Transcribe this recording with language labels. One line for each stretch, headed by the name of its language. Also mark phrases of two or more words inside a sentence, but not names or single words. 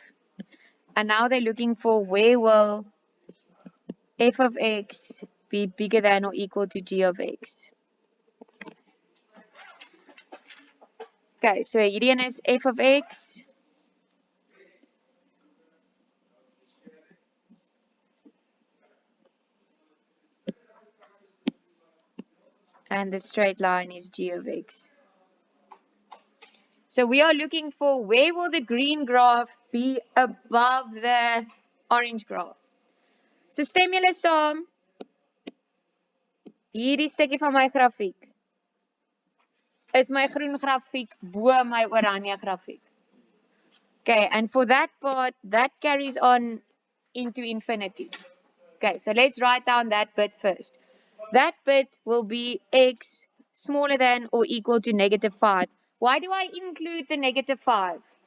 English: And now they're looking for where will f of x be bigger than or equal to g of x.
Afrikaans: Okay, so hierdie een is f of x.
English: And the straight line is g of x. So we are looking for where will the green graph be above the orange graph.
Afrikaans: So stem julle saam, hierdie stukkie van my grafiek is my groen grafiek bo my oranje grafiek.
English: Okay, and for that part, that carries on into infinity. Okay, so let's write down that bit first. That bit will be x smaller than or equal to negative 5. Why do I include the negative 5?